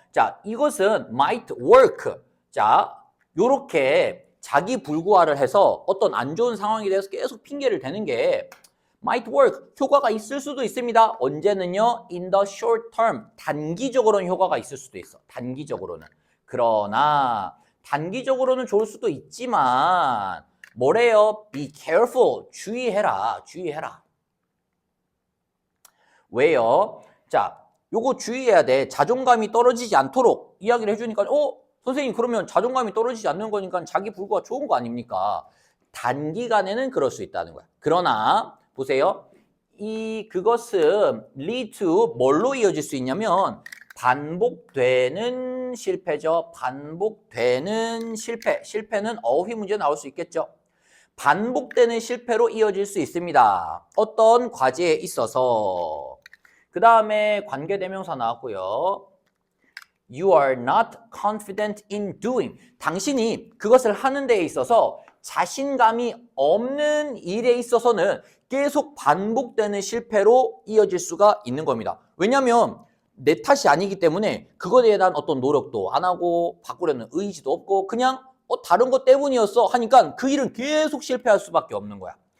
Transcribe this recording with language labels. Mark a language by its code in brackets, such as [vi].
[ko] 자, 이것은 [en] might work. [ko] 자, 요렇게 자기불구화를 해서 어떤 안 좋은 상황에 대해서 계속 핑계를 대는 게 might work, 효과가 있을 수도 있습니다. 언제는요? [en] in the short term, [ko] 단기적으로는 효과가 있을 수도 있어. 단기적으로는. 그러나 단기적으로는 좋을 수도 있지만 뭐래요? [en] be careful, [ko] 주의해라. 왜요? 자, 요거 주의해야 돼. 자존감이 떨어지지 않도록 이야기를 해주니까 선생님 그러면 자존감이 떨어지지 않는 거니까 자기불구가 좋은 거 아닙니까? 단기간에는 그럴 수 있다는 거야. 그러나 보세요. 그것은 [en] lead to [ko] 뭘로 이어질 수 있냐면 반복되는 실패죠. 반복되는 실패. 실패는 어휘 문제 나올 수 있겠죠. 반복되는 실패로 이어질 수 있습니다. 어떤 과제에 있어서. 그 다음에 관계대명사 나왔고요. [en] You are not confident in doing. [ko] 당신이 그것을 하는 데에 있어서 자신감이 없는 일에 있어서는 계속 반복되는 실패로 이어질 수가 있는 겁니다. 왜냐하면 내 탓이 아니기 때문에 그것에 대한 어떤 노력도 안 하고 바꾸려는 의지도 없고 그냥 다른 것 때문이었어 하니까 그 일은 계속 실패할 수밖에 없는 거야.